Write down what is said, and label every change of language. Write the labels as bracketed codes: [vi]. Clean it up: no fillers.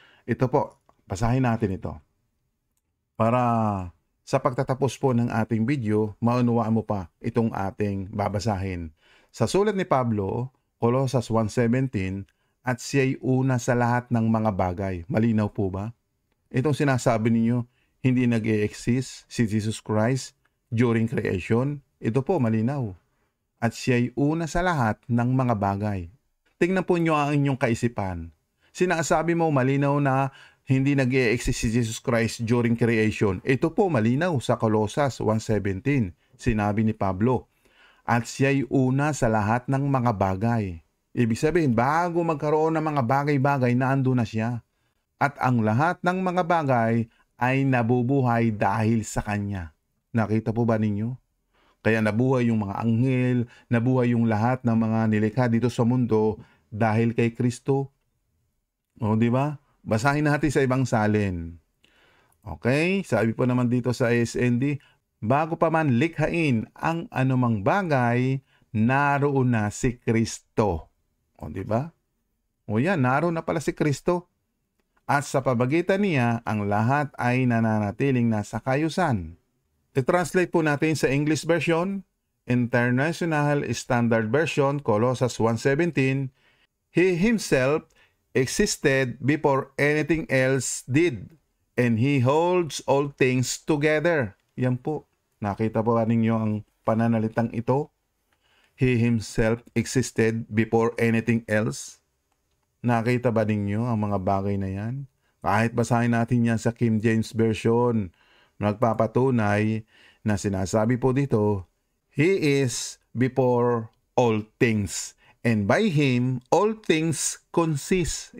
[tl] Ito po, basahin natin ito. Para sa pagtatapos po ng ating video, maunawaan mo pa itong ating babasahin. Sa sulat ni Pablo, Colosas 1:17, at siya'y una sa lahat ng mga bagay. Malinaw po ba? Itong sinasabi ninyo, hindi nag-e-exist si Jesus Christ [en] during creation. [tl] Ito po, malinaw. At siya'y una sa lahat ng mga bagay. Tingnan po nyo ang inyong kaisipan. Sinasabi mo malinaw na hindi nag-e-exist si Jesus Christ [en] during creation. [tl] Ito po malinaw sa Colosas 1:17. Sinabi ni Pablo, at siya'y una sa lahat ng mga bagay. Ibig sabihin, bago magkaroon ng mga bagay-bagay, naandun na siya. At ang lahat ng mga bagay ay nabubuhay dahil sa Kanya. Nakita po ba ninyo? Kaya nabuhay yung mga anghel, nabuhay yung lahat ng mga nilikha dito sa mundo dahil kay Kristo. O, di ba? Basahin natin sa ibang salin. Okay? Sabi po naman dito sa ASND, bago pa man likhain ang anumang bagay, naroon na si Kristo. O, di ba? O yan, naroon na pala si Kristo. At sa pabagitan niya, ang lahat ay nananatiling nasa kayusan. I-translate po natin sa [en] English version, International Standard Version, Colossus 1:17, He Himself existed before anything else did, and He holds all things together. [tl] Yan po. Nakita po ba ninyo ang pananalitang ito? [en] He Himself existed before anything else. [tl] Nakita ba ninyo ang mga bagay na yan? Kahit basahin natin yan sa King James Version, nagpapatunay na sinasabi po dito, [en] He is before all things, and by Him, all things consist.